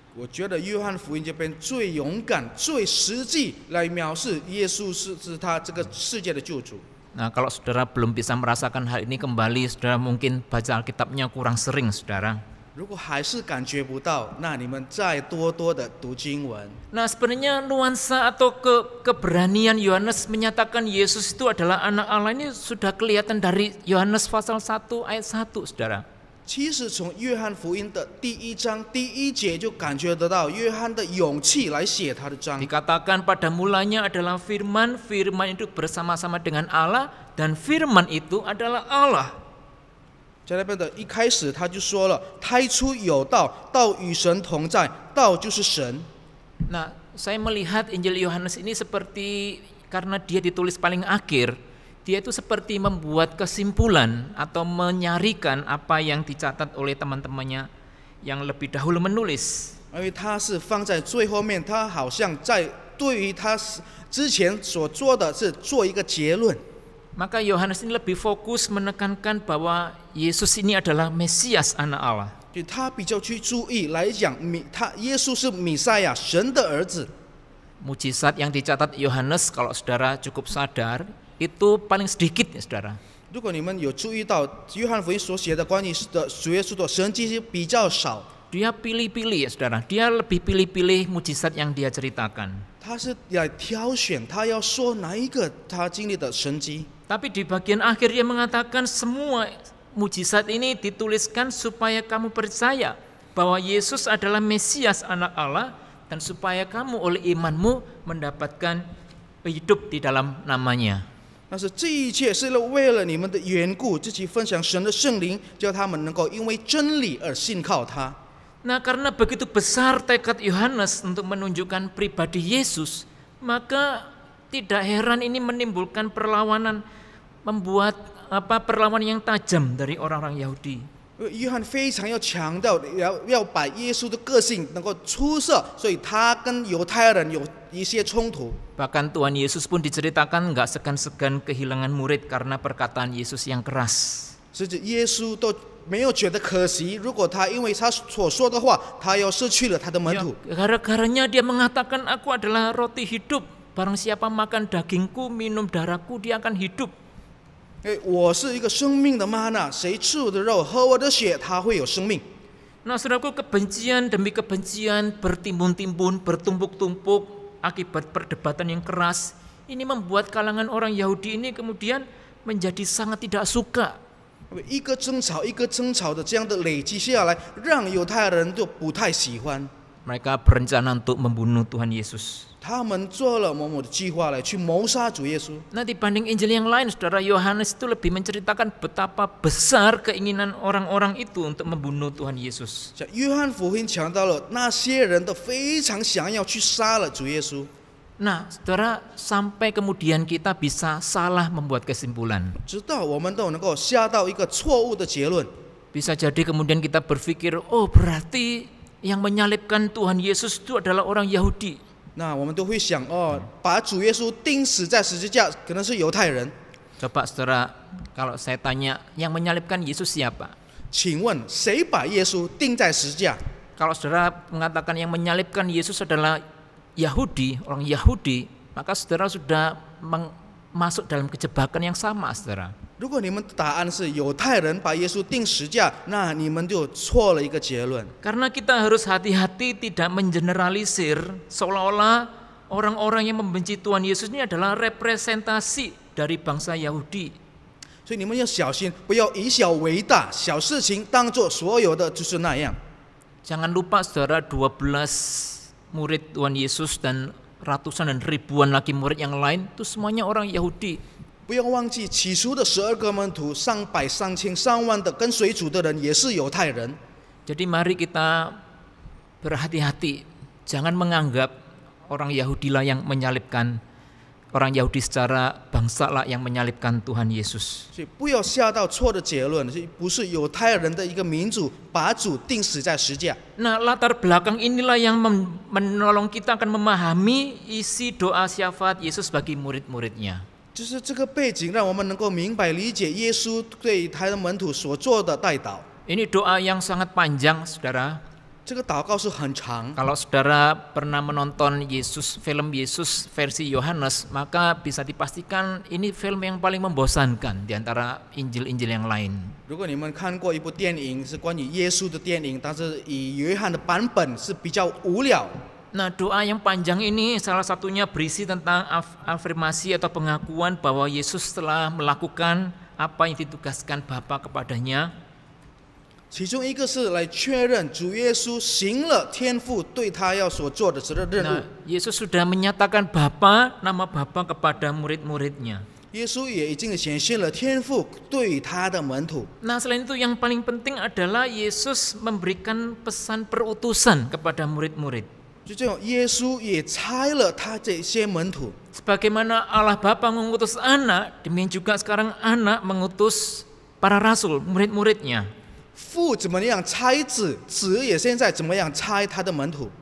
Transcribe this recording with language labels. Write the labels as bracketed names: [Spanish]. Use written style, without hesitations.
[Chinese] 我觉得约翰福音这边最勇敢、最实际来描述耶稣是他这个世界的救主。 [Indonesian] Nah, kalau saudara belum bisa merasakan hal ini kembali, saudara mungkin baca Alkitabnya kurang sering, saudara. [Chinese] 如果还是感觉不到，那你们再多多的读经文。 [Indonesian] Nah, sebenarnya nuansa atau keberanian Yohanes menyatakan Yesus itu adalah anak Allah ini sudah kelihatan dari Yohanes pasal 1 ayat 1, saudara. [Chinese] 其实从约翰福音的第1章第1节就感觉得到约翰的勇气来写他的章。 [Indonesian] Dikatakan pada mulanya adalah firman, firman itu bersama-sama dengan Allah, dan firman itu adalah Allah. [Chinese] 在那边的一开始他就说了，太初有道，道与神同在，道就是神。 [Indonesian] Nah, saya melihat Injil Yohanes ini seperti karena dia ditulis paling akhir, dia itu seperti membuat kesimpulan atau menyarikan apa yang dicatat oleh teman-temannya yang lebih dahulu menulis. [Chinese] 因为他是放在最后面，他好像在对于他之前所做的是做一个结论。 [Indonesian] Maka Yohanes ini lebih fokus menekankan bahwa Yesus ini adalah Mesias anak Allah. [Chinese] 就他比较去注意来讲，耶稣是弥赛亚，神的儿子。 [Indonesian] Mujizat yang dicatat Yohanes kalau saudara cukup sadar itu paling sedikit ya, saudara. [Chinese] 如果你们有注意到约翰福音所写的关于的主耶稣的神迹是比较少， [Indonesian] Dia pilih-pilih ya, saudara. Dia lebih pilih-pilih mujizat yang dia ceritakan. [Chinese] 他是来挑选他要说哪一个他经历的神迹。 [Indonesian] Tapi di bagian akhir dia mengatakan semua mujizat ini dituliskan supaya kamu percaya bahwa Yesus adalah Mesias anak Allah, dan supaya kamu oleh imanmu mendapatkan hidup di dalam namanya. [Chinese] 但是这一切是为了你们的缘故，自己分享神的圣灵，叫他们能够因为真理而信靠他。 [Indonesian] Nah, karena begitu besar tekad Yohanes untuk menunjukkan pribadi Yesus, maka tidak heran ini menimbulkan perlawanan, membuat perlawanan yang tajam dari orang-orang Yahudi. [Chinese] 约翰非常要强调，要把耶稣的个性能够出色，所以他跟犹太人有一些冲突。 [Indonesian] Bahkan Tuhan Yesus pun diceritakan nggak segan-segan kehilangan murid karena perkataan Yesus yang keras. [Chinese] 甚至耶稣都没有觉得可惜，如果他因为他所说的话，他要失去了他的门徒。 [Indonesian] Gara-garanya dia mengatakan, aku adalah roti hidup. Barang siapa makan dagingku, minum darahku, dia akan hidup. [Chinese] 我是一个生命的玛纳，谁吃我的肉，喝我的血，他会有生命。 [Indonesian] Nah, saudaraku, kebencian demi kebencian bertimbun-timbun, bertumpuk-tumpuk akibat perdebatan yang keras. Ini membuat kalangan orang Yahudi ini kemudian menjadi sangat tidak suka. [Chinese] 一个争吵一个争吵的这样的累积下来，让犹太人就不太喜欢。 [Indonesian] Mereka berencana untuk membunuh Tuhan Yesus. [Chinese] 他们做了某某的计划来去谋杀主耶稣。 [Indonesian] Nah, dibanding Injil yang lain, saudara, Yohanes itu lebih menceritakan betapa besar keinginan orang-orang itu untuk membunuh Tuhan Yesus. [Chinese] 像约翰福音强调了那些人都非常想要去杀了主耶稣。 [Indonesian] Nah, saudara, sampai kemudian kita bisa salah membuat kesimpulan. [Chinese] 直到我们都能够下到一个错误的结论。 [Indonesian] Bisa jadi kemudian kita berpikir, oh berarti yang menyalibkan Tuhan Yesus itu adalah orang Yahudi. [Chinese] 那我们都会想，把主耶稣钉死在十字架，可能是犹太人。 [Indonesian] Coba saudara, kalau saya tanya, yang menyalibkan Yesus siapa? [Chinese] 请问谁把耶稣钉在十字架？ [Indonesian] Kalau saudara mengatakan yang menyalibkan Yesus adalah Yahudi, orang Yahudi, maka saudara sudah masuk dalam kejebakan yang sama, saudara. [Chinese] 如果你们答案是犹太人把耶稣钉十字架，那你们就错了一个结论。 [Indonesian] Karena kita harus hati-hati tidak mengeneralisir seolah-olah orang-orang yang membenci Tuhan Yesus ini adalah representasi dari bangsa Yahudi. [Chinese] 所以你们要小心，不要以小为大，小事情当作所有的就是那样。 [Indonesian] Jangan lupa saudara, 12 murid Tuhan Yesus dan ratusan dan ribuan lagi murid yang lain itu semuanya orang Yahudi. [Chinese] 不要忘记起初的12个门徒，上百、上千、上万的跟随主的人也是犹太人。 [Indonesian] Jadi mari kita berhati-hati, jangan menganggap orang Yahudi lah yang menyalibkan, orang Yahudi secara bangsa lah yang menyalibkan Tuhan Yesus. [Chinese] 所以不要下到错的结论，不是犹太人的一个民族把主钉死在十字架。 [Indonesian] Nah, latar belakang inilah yang menolong kita akan memahami isi doa syafaat Yesus bagi murid-muridnya. [Chinese] 就是这个背景，让我们能够明白理解耶稣对他的门徒所做的代祷。 [Indonesian] Ini doa yang sangat panjang, saudara. [Chinese] 这个祷告是很长。 [Indonesian] Kalau saudara pernah menonton film Yesus versi Yohanes, maka bisa dipastikan ini film yang paling membosankan di antara Injil-Injil yang lain. [Chinese] 如果你们看过一部电影是关于耶稣的电影，但是以约翰的版本是比较无聊。 [Indonesian] Nah, doa yang panjang ini salah satunya berisi tentang afirmasi atau pengakuan bahwa Yesus telah melakukan apa yang ditugaskan Bapa kepadanya. [Chinese] 其中一个是来确认主耶稣行了天父对他要所做的责任务。 [Indonesian] Nah, Yesus sudah menyatakan nama Bapa kepada murid-muridnya. [Chinese] 耶稣也已经显现了天父对他的门徒。 [Indonesian] Nah, selain itu yang paling penting adalah Yesus memberikan pesan perutusan kepada murid-murid. [Chinese] 就这样，耶稣也差了他这些门徒。 [Indonesian] Sebagaimana Allah Bapa mengutus anak, demikian juga sekarang anak mengutus para rasul, murid-muridnya. [Chinese] 父怎么样差子，子也现在怎么样差他的门徒。